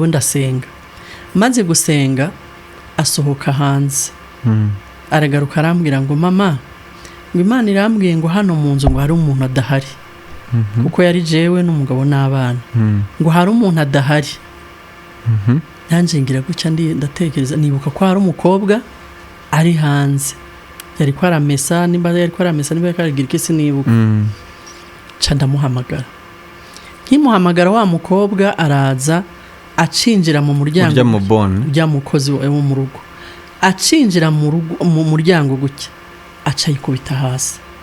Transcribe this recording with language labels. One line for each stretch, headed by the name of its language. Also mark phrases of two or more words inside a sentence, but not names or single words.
Rundi: ndasenga maze gusenga asohoka hanze aragaruka arambwira ngo mama ngo Imana irambwiye ngo hano mu nzu ngo hari umuntu adahari kuko yari jewe n'umugabo n'abana ngo hari umuntu adahari nanjye ngira gutya ndatekereza nibuka ko hari umukobwa ari hanze yari ko aramesa nimba yari ko aramesa nimba yari karagira iki sinibuka ca ndamuhamagara nkimuhamagara wa mukobwa araza acinjira mu muryango urya mukozi wo mu rugo acinjira mu muryango gutya aca yikubita hasi